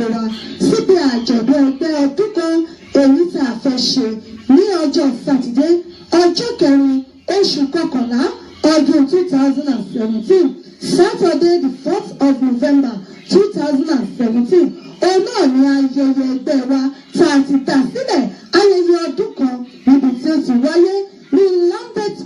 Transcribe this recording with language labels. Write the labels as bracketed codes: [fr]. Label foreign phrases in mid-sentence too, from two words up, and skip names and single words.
[yo] wa síbi àjọ̀dún ẹgbẹ́ ọdún kan èyí tá a fẹ́ ṣe ní ọjọ́ Sátidé ọjọ́ 4 oṣù kọkànlá ọdún 2017 [en] Saturday the 4th of November 2017. [yo] Òun náà ni ayẹyẹ ẹgbẹ́ wa tá a ti dá sílẹ̀, ayẹyẹ ọdún kan níbi tí ó ti wáyé ní London.